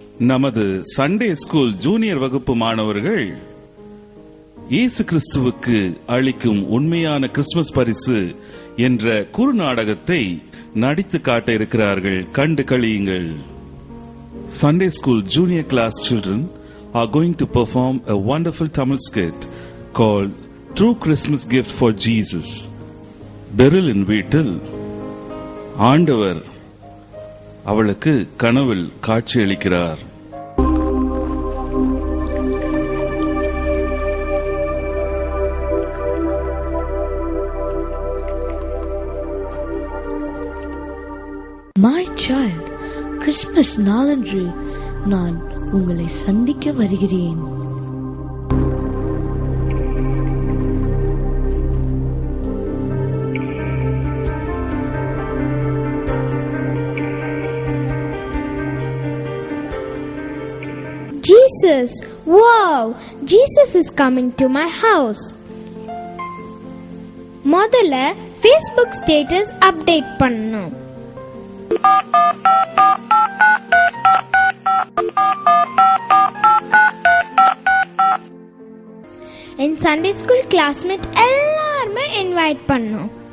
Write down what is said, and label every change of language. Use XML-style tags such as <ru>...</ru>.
<ta>நமது Sunday school junior வகுப்பு மாணவர்கள் இயேசு கிறிஸ்துவுக்கு அளிக்கும் உண்மையான கிறிஸ்துமஸ் பரிசு என்ற குறுநாடகத்தை நடித்து காட்ட இருக்கிறார்கள். கண்டு களியுங்கள்.</ta> <en>Sunday school junior class children are going to perform a wonderful Tamil skit called True Christmas Gift for Jesus.</en> <ta>Berlin வீட்டில் ஆண்டவர் அவளுக்கு கனவில் காட்சியளிக்கிறார்.</ta> <en>My child,</en> <ta>கிறிஸ்துமஸ் நாளன்று நான் உங்களை சந்திக்க வருகிறேன்.</ta> <en>Jesus, wow, Jesus is coming to my house.</en> <ta>முதல்ல Facebook ஸ்டேட்டஸ் அப்டேட் பண்ணணும். என் சண்டே ஸ்கூல் கிளாஸ்மேட் எல்லாருமே இன்வைட் பண்ணோம்.</ta>